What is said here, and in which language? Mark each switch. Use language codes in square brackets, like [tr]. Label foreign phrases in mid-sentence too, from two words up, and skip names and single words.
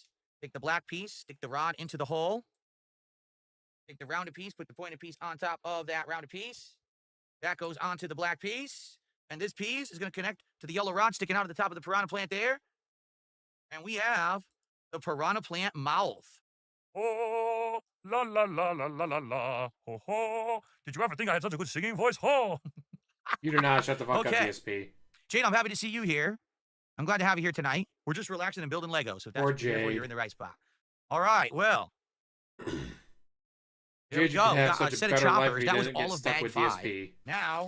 [en] Take the black piece, stick the rod into the hole. Take the rounded piece, put the pointed piece on top of that rounded piece. That goes onto the black piece. And this piece is going to connect to the yellow rod sticking out of the top of the Piranha Plant there. And we have the Piranha Plant mouth. Oh, la la la la la la la. Ho ho. Did you ever think I had such a good singing voice? Ho. You do not. Shut the fuck up, DSP. Jade, I'm happy to see you here. I'm glad to have you here tonight. We're just relaxing and building Legos. So if that's what you're in the right spot. All right, well. There we go. We got a set of choppers. That was all of bag 5. DSP now,